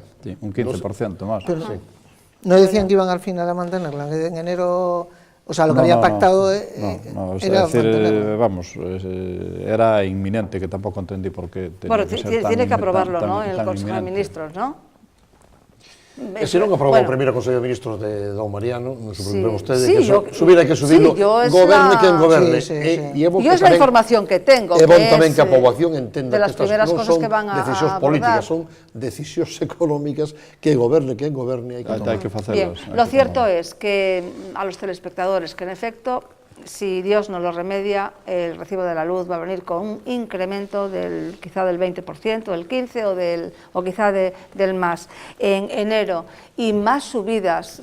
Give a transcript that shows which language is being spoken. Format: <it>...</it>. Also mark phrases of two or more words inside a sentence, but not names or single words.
<es>Sí, un 15% más. Pero no decían que iban al final a mantenerla, que en enero, o sea, lo que había pactado es era decir, mantenerla. vamos, era inminente, que tampoco entendí por qué tenía Bueno, que ser tan tiene que aprobarlo, tan- ¿no?, en el tan Consejo de inminente. Ministros, ¿no?</es> <gl>E se non aprobou o primeiro Consello de Ministros de Don Mariano, non se preocupen ustedes, que subir hai que subirlo, goberne quen goberne. E é a información que tengo, é bon tamén que a poboación entenda que estas non son decisións políticas, son decisións económicas, que goberne quen goberne, hai que tomar.</gl> <es>Bien, lo cierto es que a los telespectadores que en efecto, si Dios no lo remedia, el recibo de la luz va a venir con un incremento quizá del 20%, del 15% o quizá del más en enero, y más subidas.</es>